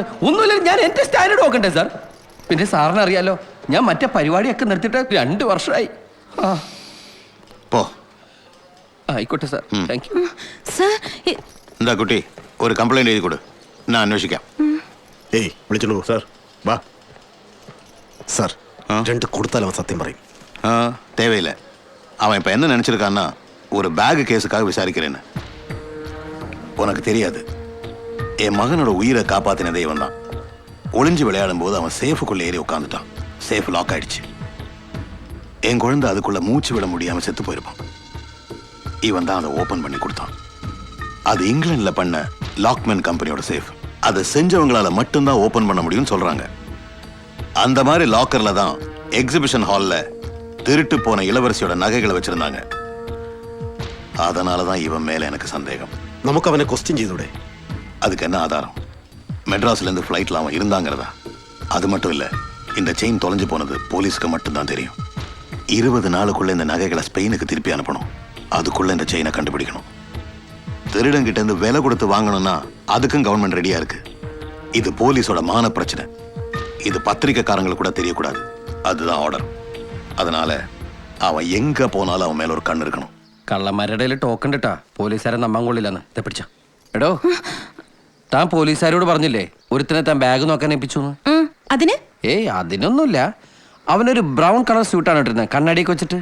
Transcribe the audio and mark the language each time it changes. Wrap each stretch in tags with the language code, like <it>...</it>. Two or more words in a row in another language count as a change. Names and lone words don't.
<ml>ഒന്നുമില്ല, ഞാൻ എന്റെ സ്റ്റാൻഡേർഡ് നോക്കണ്ടേ സാർ? പിന്നെ സാറിന് അറിയാലോ, ഞാൻ മറ്റേ പരിപാടിയൊക്കെ നിർത്തിയിട്ട് 2 വർഷമായി. പോ. ആയിക്കോട്ടെ സാർ, താങ്ക് യു. സാർ, എന്താ കുട്ടി, ഒരു കംപ്ലൈന്റ് എഴുതി കൊടു, ഞാൻ അന്വേഷിക്കാം. ഏയ് വിളിച്ചോളൂ സാർ. വാ സാർ, 2 കൊടുത്താൽ അവൻ സത്യം പറയും.</ml> <ta>தேவையில்லை. அவன் இப்போ என்ன நினச்சிருக்கான்னா ஒரு பேகு கேஸுக்காக விசாரிக்கிறேன்னு. உனக்கு தெரியாது, என் மகனோட உயிரை காப்பாற்றினதே இவன் தான். ஒளிஞ்சு விளையாடும் போது அவன் சேஃபுக்குள்ளே ஏறி உட்காந்துட்டான். சேஃப் லாக் ஆயிடுச்சு. என் குழந்தை அதுக்குள்ள மூச்சு விட முடியாமல் செத்து போயிருப்பான். இவன் தான் அதை ஓப்பன் பண்ணி கொடுத்தான். அது இங்கிலாண்டில் பண்ண லாக்மேன் கம்பெனியோட சேஃப். அதை செஞ்சவங்களால மட்டும்தான் ஓப்பன் பண்ண முடியும்னு சொல்கிறாங்க. அந்த மாதிரி லாக்கரில் தான்</ta> <en>exhibition hall</en> <ta>திருட்டு போன இளவரசியோட நகைகளை வச்சிருந்தாங்க. அதனால தான் இவன் மேல எனக்கு சந்தேகம்.</ta> <ml>നമുക്ക് അവനെ ക്വസ്റ്റ്യൻ ചെയ്തൂടെ?</ml> <ta>அதுக்கு என்ன ஆதாரம்? மெட்ராஸ்லேருந்து ஃப்ளைட்டில் அவன் இருந்தாங்கிறதா? அது மட்டும் இல்லை, இந்த செயின் தொலைஞ்சு போனது போலீஸ்க்கு மட்டும்தான் தெரியும். 20 நாளுக்குள்ள இந்த நகைகளை ஸ்பெயினுக்கு திருப்பி அனுப்பணும். அதுக்குள்ள இந்த செயினை கண்டுபிடிக்கணும். திருடங்கிட்ட இருந்து விலை கொடுத்து வாங்கணும்னா அதுக்கும் கவர்மெண்ட் ரெடியா இருக்கு. இது போலீஸோட மான பிரச்சனை. இது பத்திரிக்கைக்காரங்களுக்கு கூட தெரியக்கூடாது. அதுதான் ஆர்டர். அதனால அவன் எங்க போனாலும் அவன் மேலே ஒரு கண்ணிருக்கணும்.</ta> <ml>കള്ളന്മാരുടെ ടോക്കൺ ഇട്ടാ പോലീസുകാരെ നമ്പാൻ കൊള്ളില്ലെന്ന്. പിടിച്ച എടോ, താൻ പോലീസുകാരോട് പറഞ്ഞില്ലേ ഒരുത്തിനെ താൻ ബാഗ് നോക്കാൻ ഏൽപ്പിച്ചു? അതിന്? ഏയ് അതിനൊന്നുമില്ല. അവനൊരു ബ്രൗൺ കളർ സ്യൂട്ടാണ് ഇട്ടിരുന്നത്, കണ്ണാടിയൊക്കെ വെച്ചിട്ട്.</ml>